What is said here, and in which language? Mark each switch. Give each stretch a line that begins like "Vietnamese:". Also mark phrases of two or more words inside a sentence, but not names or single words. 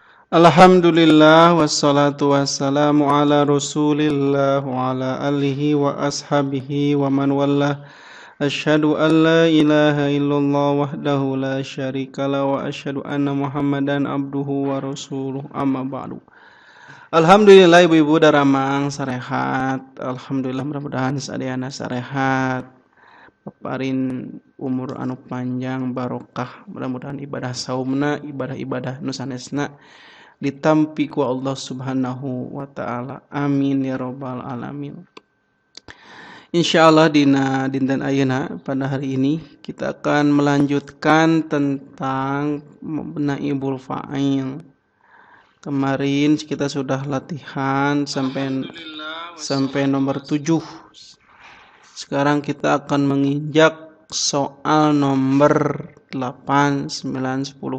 Arabic: الحمد لله والصلاة والسلام على رسول الله وعلى آله وأصحابه ومن والاه. أشهد أن لا إله إلا الله وحده لا شريك له وأشهد أن محمدا عبده ورسوله أما بعد.
Sundanese: Alhamdulillah ibu-ibu daramang sarehat. Alhamdulillah mudah-mudahan sadayana sarehat. Paparin umur anu panjang barokah, mudah-mudahan ibadah saumna, ibadah-ibadah nu sanesna ditampi ku Allah
Arabic: سبحانه وتعالى. آمين يا رب العالمين.
Sundanese: Insyaallah dina dinten ayeuna
Indonesian: pada hari ini kita akan melanjutkan tentang
Arabic: نائب الفاعل.
Indonesian: Kemarin kita sudah latihan sampai nomor 7. Sekarang kita akan menginjak soal nomor 8, 9, 10.